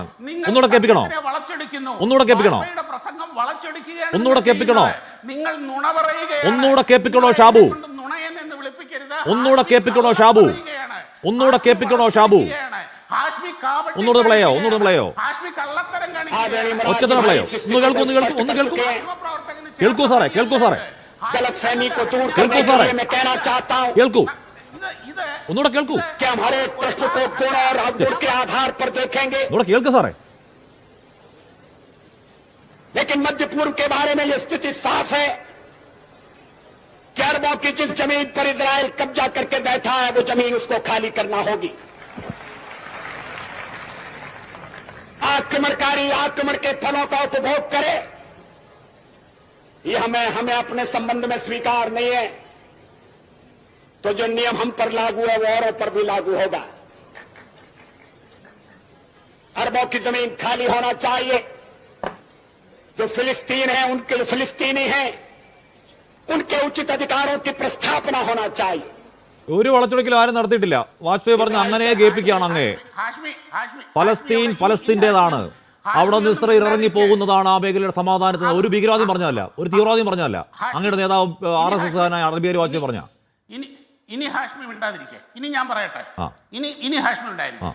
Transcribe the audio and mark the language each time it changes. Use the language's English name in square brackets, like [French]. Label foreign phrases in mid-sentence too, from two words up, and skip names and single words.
[Malayalam] ഒന്നുകൂടെ കേൾപ്പിക്കണോ? ഷാബു? ഒന്നുകൂടെ കേൾപ്പിക്കണോ ഷാബു? ഒന്നുകൂടെ പ്ലേയോ? ഒറ്റത്തന്നെ പ്ലേയോ? കേൾക്കൂ സാറേ. [Hindi] गलतफहमी को दूर करने के लिए मैं कहना चाहता हूं [Malayalam] ഒന്നുകൂടെ കേൾക്കൂ. [Hindi] कि हम हर एक प्रश्न को गुण और अवगुण के आधार पर देखेंगे, [Malayalam] കേൾക്കൂ സാറേ. [Hindi] लेकिन मध्य पूर्व के बारे में यह स्थिति साफ है कि अरबों की जिस जमीन पर इजराइल कब्जा करके बैठा है वो जमीन उसको खाली करना होगी। आक्रमणकारी आक्रमण के फलों का उपभोग करे, ये हमें अपने संबंध में स्वीकार नहीं है तो जो नियम हम पर लागू है वो औरों पर भी लागू होगा। अरबों की जमीन खाली होना चाहिए। जो फिलिस्तीन है उनके फिलिस्तीनी हैं, उनके उचित अधिकारों की प्रस्थापना होना चाहिए। [Malayalam] ഒരു വളച്ചൊടിക്കൽ ആരും നടത്തിയിട്ടില്ല. വാജ്പേയി പറഞ്ഞു അങ്ങനെ കേൾപ്പിക്കുകയാണ് അങ്ങേ. പലസ്തീൻ പലസ്തീൻ്റെതാണ്, അവിടെ നിന്ന് ഇസ്രായേൽ ഇറങ്ങി പോകുന്നതാണ് ആ മേഖലയുടെ സമാധാനത്തിന്. ഒരു ഭീകരവാദിയും പറഞ്ഞല്ല, ഒരു തീവ്രവാദിയും പറഞ്ഞല്ല. അങ്ങയുടെ നേതാവ് RSS അടൽ ബിഹാരി വാജ്പേയി പറഞ്ഞ. ഇനി ഹാഷ്മി മിണ്ടാതിരിക്കെ, ഇനി ഞാൻ പറയട്ടെ, ഇനി ഹാഷ്മി ഉണ്ടായിരിക്കും.